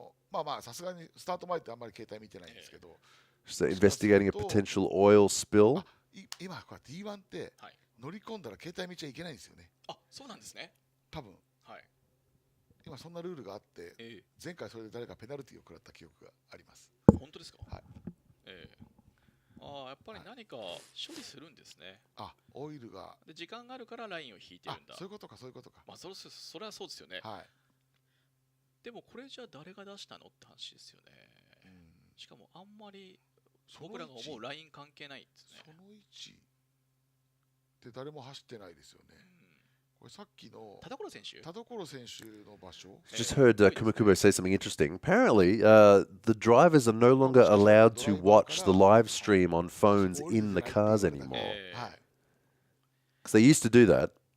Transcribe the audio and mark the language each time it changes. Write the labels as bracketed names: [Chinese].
[Japanese] まあまあさすがにスタート前ってあんまり携帯見てないんですけど。 [English] So investigating a potential oil spill. [Japanese] 今こう D1 って乗り込んだら携帯見ちゃいけないんですよね。あ、そうなんですね。多分。今そんなルールがあって、前回それで誰かペナルティを食らった記憶があります。本当ですか？はい。やっぱり何か処理するんですね。オイルが。で時間があるからラインを引いてるんだ。そういうことか、そういうことか。まあそれはそうですよね。はい。でもこれじゃ誰が出したのって話ですよね。しかもあんまり僕らが思うライン関係ないですね。その位置って誰も走ってないですよね。 [English] Just heard Kumakubo say something interesting. Apparently, the drivers are no longer allowed to watch the live stream on phones in the cars anymore. Because they used to do that.